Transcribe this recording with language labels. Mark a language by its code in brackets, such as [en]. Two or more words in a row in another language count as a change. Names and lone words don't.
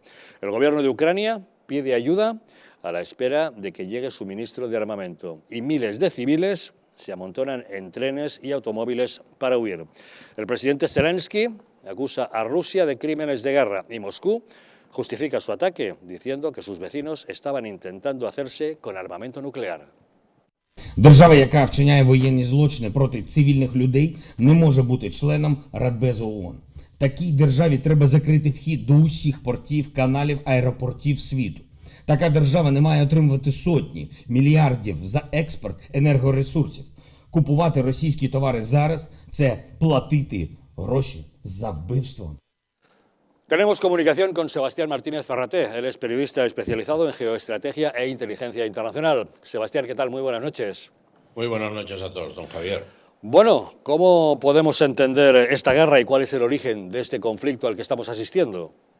[es] El gobierno de Ucrania pide ayuda a la espera de que llegue suministro de armamento y miles de civiles se amontonan en trenes y automóviles para huir. El presidente Zelensky acusa a Rusia de crímenes de guerra y Moscú justifica su ataque diciendo que sus vecinos estaban intentando hacerse con armamento nuclear. [uk] Держава, яка вчиняє воєнні злочини проти цивільних людей, не може бути членом Радбезу ООН. Такій державі треба закрити вхід до усіх портів, каналів, аеропортів світу. Така держава не має отримувати сотні мільярдів за експорт енергоресурсів. Купувати російські товари зараз – це платити гроші за вбивство. [es] Tenemos comunicación con Sebastián Martínez Ferraté. Él es periodista especializado en geoestrategia e inteligencia internacional. Sebastián, ¿qué tal? Muy buenas noches. Muy buenas noches a todos, don Javier. Bueno, ¿cómo podemos entender esta guerra y cuál es el origen de este conflicto al que estamos asistiendo?